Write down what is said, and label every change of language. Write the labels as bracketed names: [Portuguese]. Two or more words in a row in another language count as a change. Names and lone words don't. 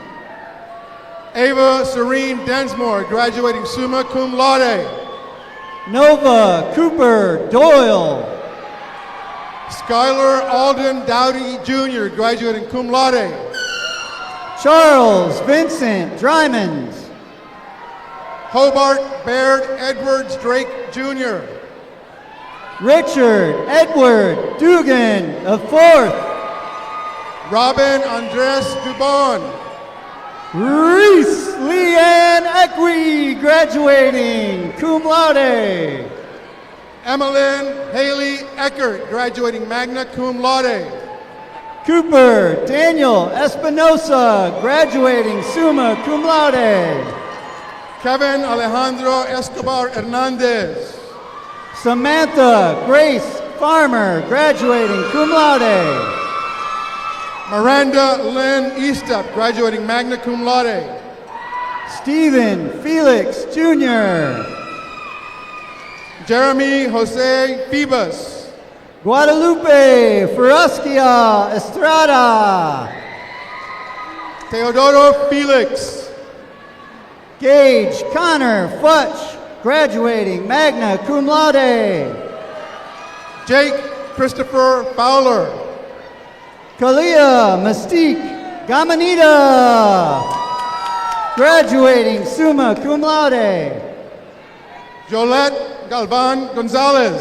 [English] Ava Serene Densmore, graduating [Latin] summa cum laude. [English] Nova, Cooper, Doyle. Skylar Alden Dowdy Jr., graduating [Latin] cum laude. [English] Charles, Vincent, Drymond. Hobart Baird Edwards Drake Jr. Richard, Edward, Dugan, a fourth. Robin Andres Dubon. Reese Leanne Equi, graduating [Latin] cum laude. [English] Emmeline Haley Eckert, graduating [Latin] magna cum laude. [English] Cooper Daniel Espinosa, graduating [Latin] summa cum laude. [English] Kevin Alejandro Escobar Hernandez. Samantha Grace Farmer, graduating [Latin] cum laude. [English] Miranda Lynn Eastup, graduating [Latin] magna cum laude. [English] Stephen Felix Jr. Jeremy Jose Pibas. Guadalupe Ferrasquia Estrada. Teodoro Felix. Gage Connor Futch, graduating [Latin] magna cum laude. [English] Jake Christopher Fowler. Kalia Mystique Gamanita, graduating [Latin] summa cum laude. [English] Jolette Galvan Gonzalez.